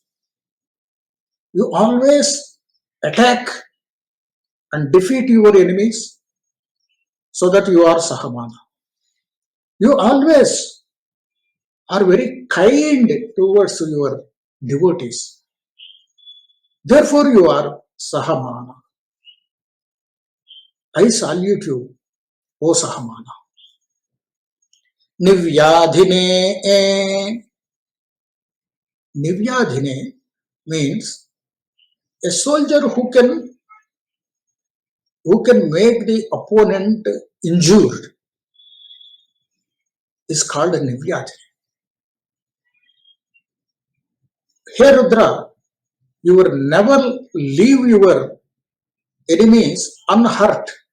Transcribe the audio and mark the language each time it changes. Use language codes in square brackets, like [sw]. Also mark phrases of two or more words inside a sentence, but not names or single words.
[en] You always attack and defeat your enemies so that you are Sahamana. You always are very kind towards your devotees. Therefore, you are Sahamana. I salute you, O Sahamana. Nivyadhine. Nivyadhine means a soldier who can make the opponent injured is called a Nivyadhine. Hey Rudra, you will never leave your enemies unhurt.